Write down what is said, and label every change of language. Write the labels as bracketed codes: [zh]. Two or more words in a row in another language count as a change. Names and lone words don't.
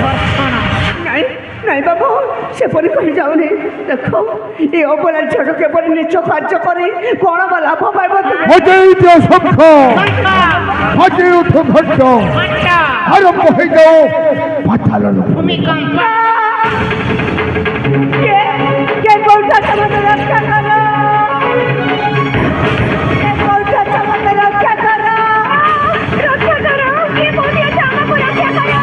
[or] ନାଇଁ ନାଇଁ ବାବୁ ସେପରି କହିଯାଉନି। ଦେଖ ଏ ଅବଲା ଝିଅକୁ କେପରି ନିଚ କାର୍ଯ୍ୟ କରି କଣ ବା ଲାଭ ପାଇବ? ବଜେଇ ଦିଅ ଶଙ୍ଖ ବଜେଇ ଉଠୁ ଘଣ୍ଟ ଆରମ୍ଭ ହେଇଯାଉ ପାତାଳନ ଭୂମିକମ୍ପ। [bn] কে কোনটা তোমাদের রক্ষা করো? কে কোনটা তোমাদের রক্ষা করো? রক্ষা করো কে বলিয়েছে আমাকে রক্ষা করো?